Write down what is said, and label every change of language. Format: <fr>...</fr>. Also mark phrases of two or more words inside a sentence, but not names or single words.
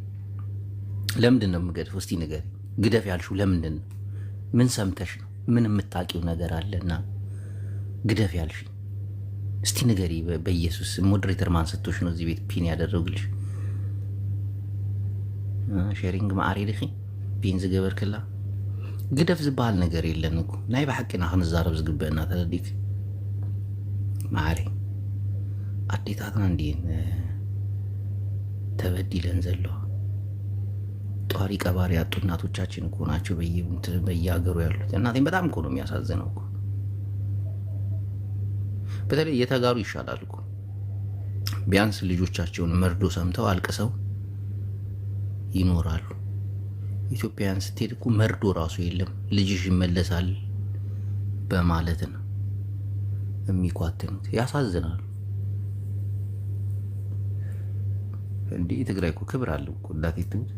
<am>እስቲ ንገሪ። ግደፍ ያልሽው ለምንድን ነው? ምን ሰምተሽ ነው? ምን የምታውቂው ነገር አለና ግደፍ ያልሽ? እስቲ ንገሪ በኢየሱስ። ሞዴሬተር ማን ሰጥቶሽ ነው እዚህ ቤት ፒን ያደረጉልሽ?</am> <ti>ሼሪንግ ማዕሪ ድኺ ፒን ዝገበርክላ ግደፍ ዝበሃል ነገር የለን እኮ። ናይ ብሓቂና ክንዛረብ ዝግበአና ተለዲክ ማዕሪ ኣዴታትና እንዲን ተበዲለን ዘለዋ</ti> <am>ጧሪ ቀባሪ ያጡ እናቶቻችን እኮ ናቸው በየሀገሩ ያሉት። እናቴን በጣም እኮ ነው የሚያሳዝነው እኮ። በተለይ እየተጋሩ ይሻላል እኮ ቢያንስ ልጆቻቸውን መርዶ ሰምተው አልቅሰው ይኖራሉ። ኢትዮጵያውያን ስትሄድ እኮ መርዶ ራሱ የለም፣ ልጅሽ ይመለሳል በማለት ነው የሚኳትኑት። ያሳዝናሉ። እንዲህ ትግራይ እኮ ክብር አለው እኮ እንዳትይቱ።</am>